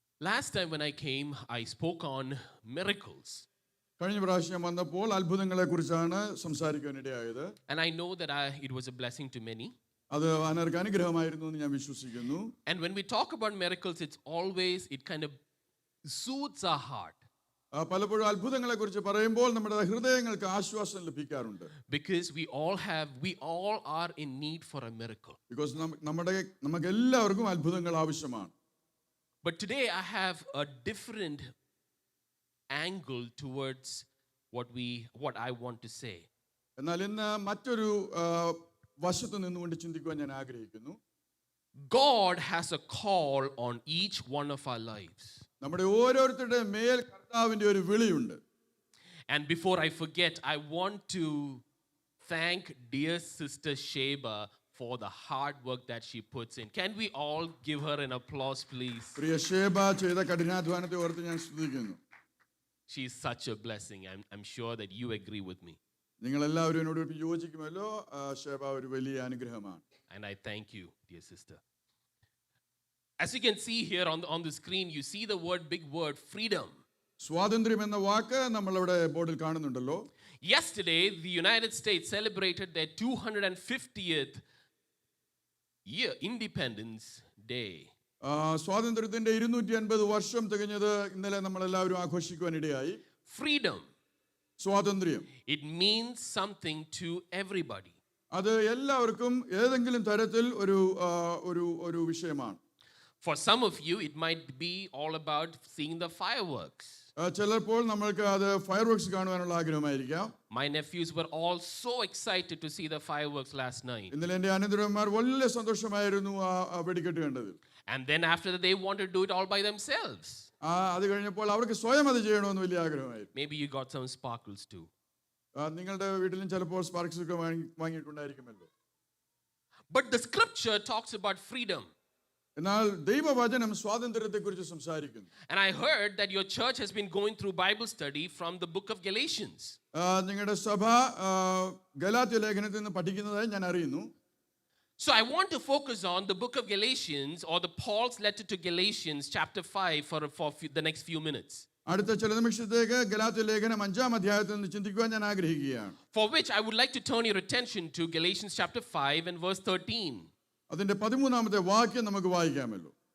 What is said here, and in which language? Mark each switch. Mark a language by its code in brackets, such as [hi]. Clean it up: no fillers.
[en] Last time when I came, I spoke on miracles. [ml] കഴിഞ്ഞ പ്രാവശ്യം വന്നപ്പോൾ അത്ഭുതങ്ങളെ കുറിച്ചാണ് സംസാരിക്കാനിടയായത്. [en] And I know that it was a blessing to many. [ml] അത് അനേർക്ക് അനുഗ്രഹമായിരുന്നു എന്ന് ഞാൻ വിശ്വസിക്കുന്നു. [en] And when we talk about miracles, it kind of soothes our heart. [ml] പലപ്പോഴും അത്ഭുതങ്ങളെ കുറിച്ച് പറയുമ്പോൾ നമ്മുടെ ഹൃദയങ്ങൾക്ക് ആശ്വാസം ലഭിക്കാറുണ്ട്. [en] Because we all are in need for a miracle. [ml] Because നമുക്ക് എല്ലാവർക്കും അത്ഭുതങ്ങൾ ആവശ്യമാണ്. [en] But today I have a different angle towards what I want to say. [ml] എന്നാൽ ഇന്ന് മറ്റൊരു വശത്ത് നിന്നുകൊണ്ട് ചിന്തിക്കുവാൻ ഞാൻ ആഗ്രഹിക്കുന്നു. [en] God has a call on each one of our lives. [ml] നമ്മുടെ ഓരോരുത്തരുടെ മേൽ കർത്താവിന്റെ ഒരു വിളിയുണ്ട്. [en] And before I forget, I want to thank dear sister Sheba for the hard work that she puts in. Can we all give her an applause, please? [ml] പ്രിയ ഷേബ ചെയ്ത കഠിനാധ്വാനത്തെ ഓർത്ത് ഞാൻ സ്തുതിക്കുന്നു. [en] She is such a blessing. I'm sure that you agree with me. [ml] നിങ്ങൾ എല്ലാവരും എന്നോട് യോജിക്കുമല്ലോ. ഷേബ ഒരു വലിയ അനുഗ്രഹമാണ്. [en] And I thank you, dear sister. As you can see here on the screen, you see the big word, freedom. [ml] സ്വാതന്ത്ര്യം എന്ന വാക്ക് നമ്മളിവിടെ ബോർഡിൽ കാണുന്നുണ്ടല്ലോ. [en] Yesterday, the United States celebrated their 250th year Independence Day. [ml] സ്വാതന്ത്ര്യത്തിന്റെ 250 വർഷം തികഞ്ഞത് ഇന്നലെ നമ്മൾ എല്ലാവരും ആഘോഷിക്കുവാനിടയായി. [en] Freedom. [ml] സ്വാതന്ത്ര്യം. [en] It means something to everybody. [ml] അത് എല്ലാവർക്കും ഏതെങ്കിലും തരത്തിൽ ഒരു വിഷയമാണ്. [en] For some of you, it might be all about seeing the fireworks. [ml] ചിലപ്പോൾ നമ്മൾക്ക് അത് fireworks കാണുവാനുള്ള ആഗ്രഹമായിരിക്കാം. [en] My nephews were all so excited to see the fireworks last night. [ml] ഇന്നലെ എൻ്റെ അനന്തരന്മാർ വലിയ സന്തോഷമായിരുന്നു ആ വെടിക്കെട്ട് കണ്ടത്. [en] And then after that, they wanted to do it all by themselves. [ml] അത് കഴിഞ്ഞപ്പോൾ അവർക്ക് സ്വയം അത് ചെയ്യണമെന്ന് വലിയ ആഗ്രഹമായിരുന്നു. [en] Maybe you got some sparkles too. [ml] നിങ്ങളുടെ വീട്ടിലും ചിലപ്പോൾ സ്പാർക്സ് ഒക്കെ വാങ്ങിയിട്ടുണ്ടായിരിക്കുമല്ലോ. [en] But the scripture talks about freedom. [ml] എന്നാൽ ദൈവവചനം സ്വാതന്ത്ര്യത്തെക്കുറിച്ച് സംസാരിക്കുന്നു. [en] And I heard that your church has been going through Bible study from the book of Galatians. [ml] നിങ്ങളുടെ സഭ ഗലാത്യ ലേഖനത്തിൽ നിന്ന് പഠിക്കുന്നതായി ഞാൻ അറിയുന്നു. [en] So I want to focus on the book of Galatians, or the Paul's letter to Galatians chapter 5 for the next few minutes. [ml] അടുത്ത ചില നിമിഷത്തേക്ക് ഗലാത്യ ലേഖനം 5-ാം അധ്യായത്തിൽ നിന്ന് ചിന്തിക്കുവാൻ ഞാൻ ആഗ്രഹിക്കുകയാണ്. [en] For which I would like to turn your attention to Galatians chapter 5 and verse 13. [ml] അതിന്റെ 13-ാമത്തെ വാക്യം നമുക്ക് വായിക്കാമല്ലോ.